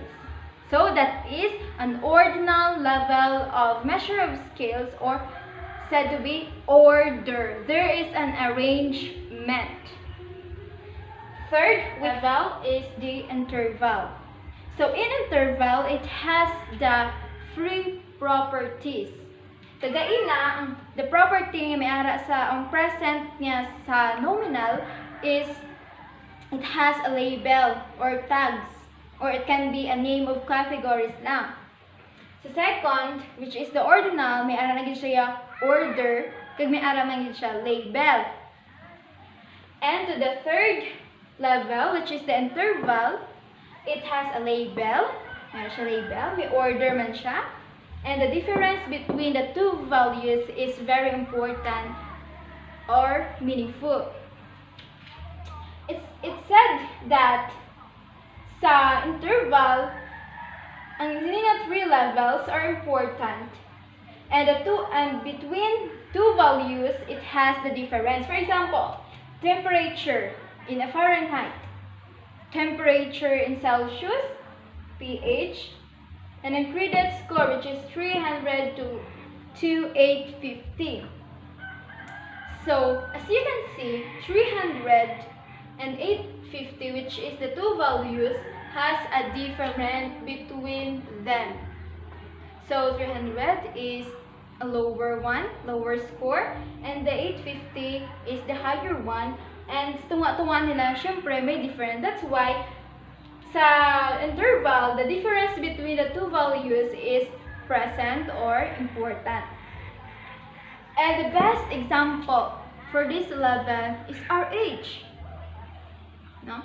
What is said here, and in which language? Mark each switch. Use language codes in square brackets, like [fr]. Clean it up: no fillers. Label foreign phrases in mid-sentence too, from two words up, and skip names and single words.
[en] So that is an ordinal level of measure of scales, or said to be order. There is an arrangement. Third level is the interval. So in interval, it has the free properties. Tagaina, the property [hil] nga may ara sa ang [en] present [hil] niya sa [en] nominal is it has a label or tags, or it can be a name of categories lang. Sa second, which is the ordinal, [hil] may ara na gid siya order, kag may ara na gid siya label. [en] And to the third level, which is the interval, it has a label. [hil] Meron siya label, may order man siya. [en] And the difference between the two values is very important or meaningful. It's said that sa interval, [hil] ang na [en] 3 levels are important. And between two values, it has the difference. For example, temperature in a Fahrenheit, temperature in Celsius, pH, and then credit score, which is 300 to 850. So, as you can see, 300 and 850, which is the two values, has a difference between them. So, 300 is a lower one, lower score, and the 850 is the higher one. [hil] And tunga-tunga nila, syempre, may difference. [en] That's why, sa interval, the difference between the two values is present or important. And the best example for this level is our age. No?